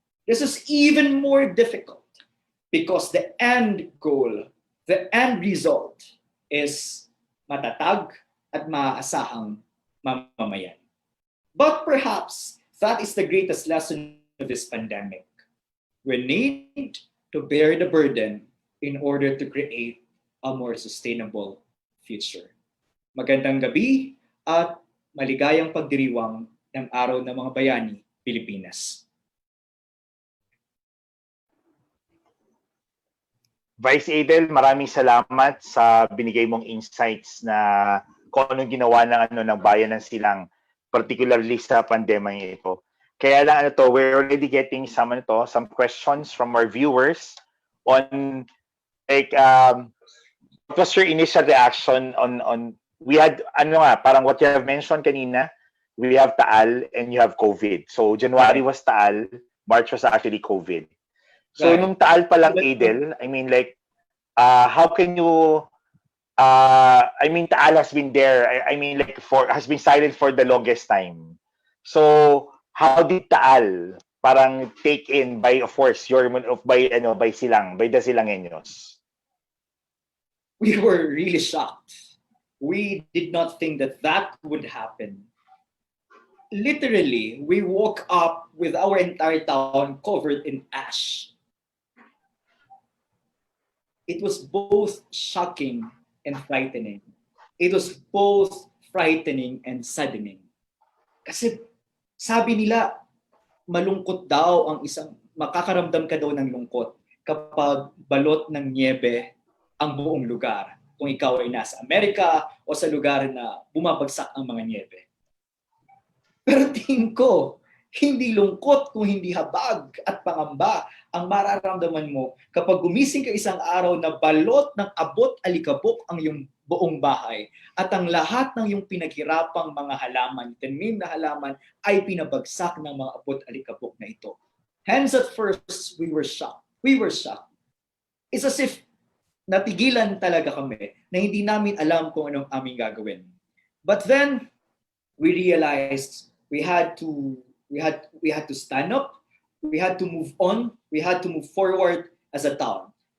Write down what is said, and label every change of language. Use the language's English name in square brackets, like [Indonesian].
[English] This is even more difficult because the end goal, the end result is [Filipino] matatag at maaasahang mamamayan. [English] But perhaps that is the greatest lesson of this pandemic. We need to bear the burden in order to create a more sustainable future. [Filipino] Magandang gabi at maligayang pagdiriwang ng Araw ng mga Bayani, Pilipinas. Vice Aidel, maraming salamat sa binigay mong insights na kung anong ginawa ng bayan ng Silang, particularly sa pandemya ito. Kaya lang [English] we're already getting some questions from our viewers on what was your initial reaction on we had [Filipino] parang [English] what you have mentioned [Filipino] kanina, [English] we have Taal and you have COVID. So January was Taal, March was actually COVID. So [Filipino] nung Taal pa lang, [English] Aidel, I mean how can you Taal has been there, has been silent for the longest time. So, how did Taal [Filipino] parang [English] take in by of course by Silang, by the Silangeños? We were really shocked. We did not think that that would happen. Literally, we woke up with our entire town covered in ash. It was both shocking and frightening. It was both frightening and saddening. [Filipino] Kasi sabi nila, malungkot daw ang makakaramdam ka daw ng lungkot kapag balot ng niebe ang buong lugar. Kung ikaw ay nasa Amerika o sa lugar na bumabagsak ang mga niebe. Pero tingin ko, hindi lungkot kung hindi habag at pangamba ang mararamdaman mo kapag gumising ka isang araw na balot ng abot alikabok ang iyong buong bahay at ang lahat ng iyong pinaghirapang mga halaman, tanim na halaman ay pinabagsak ng mga abot alikabok na ito. [English] Hence at first, we were shocked. We were shocked. It's as if [Filipino] natigilan talaga kami na hindi namin alam kung anong aming gagawin. [English] But then, we realized we had to stand up, we had to move on, we had to move forward as a town.